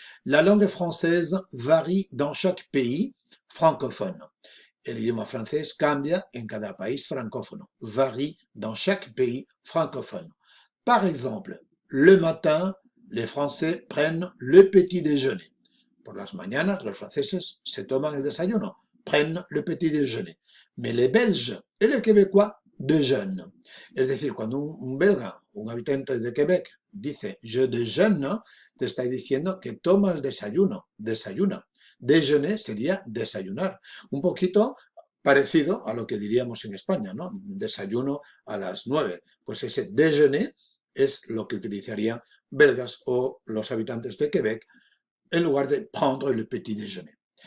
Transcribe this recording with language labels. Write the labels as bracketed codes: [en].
[fr] La langue française varie dans chaque pays francophone. [es] El idioma francés cambia en cada país francófono, [fr] varie dans chaque pays francophone. Par exemple, le matin, les Français prennent le petit déjeuner. [es] Por las mañanas, los franceses se toman el desayuno, [fr] prennent le petit déjeuner. Mais les Belges et les Québécois déjeunent. [es] Es decir, cuando un belga, un habitante de Quebec, dice [fr] je déjeune, [es] te está diciendo que toma el desayuno, desayuna. Déjeuner sería desayunar. Un poquito parecido a lo que diríamos en España, ¿no? Desayuno a las 9. Pues ese déjeuner es lo que utilizarían belgas o los habitantes de Quebec en lugar de [fr] prendre le petit déjeuner.